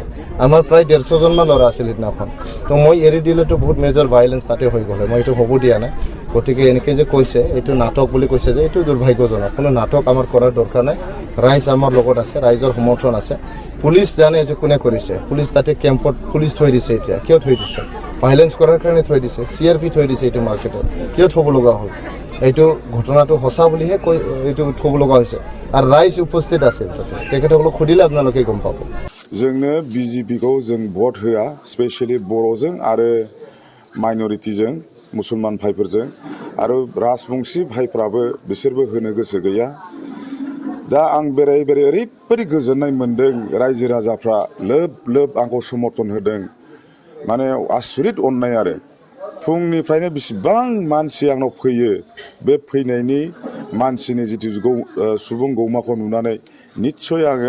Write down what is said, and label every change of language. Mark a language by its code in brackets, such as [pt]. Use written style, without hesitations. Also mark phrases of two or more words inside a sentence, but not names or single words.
[as] আমাৰ প্ৰায় 150জনমান ল'ৰা আছিল সিদিনাখন তো মই এৰি দিলেতো বহুত মেজৰ ভাইলেন্স তাতে হৈ গ'ল হয় মই এইটো হ'ব দিয়া নাই গতিকে এনেকৈ যে কৈছে এইটো নাটক বুলি কৈছে যে এইটো দুৰ্ভাগ্যজনক কোনো নাটক আমাৰ কৰাৰ দৰকাৰ নাই ৰাইজ আমাৰ লগত আছে ৰাইজৰ সমৰ্থন আছে পুলিচ জানে যে কোনে কৰিছে পুলিচ তাতে কেম্পত পুলিচ থৈ দিছে এতিয়া কিয় থৈ দিছে ভাইলেন্স কৰাৰ কাৰণে থৈ দিছে সিআরপি থৈ দিছে এইটো মাৰ্কেটত কিয় থ'ব লগা হ'ল এইটো ঘটনাটো সঁচা বুলিহে কৈ এইটো থ'ব লগা হৈছে আৰু ৰাইজ উপস্থিত আছে তেখেতসকলক সুধিলে আপোনালোকে গম পাব [brx] जोंनो बिजेपिखौ जों भट होआ स्पेशली बर'जों आरो माइनरिटिजों मुसलमान भाइफोरजों आरो राजबंशी भाइफ्राबो बिसोरबो होनो गोसो गैया दा आं बेराय ओरैबायदि गोजोननाय मोन्दों रायजो राजाफ्रा लोब आंखौ समर्थन होदों माने आसुरित अननाय आरो फुंनिफ्रायनो बेसेबां मानसि आंनाव फैयो बे फैनायनि मानसिनि जितु सुबुं गौमाखौ नुनानै निस्सय आङो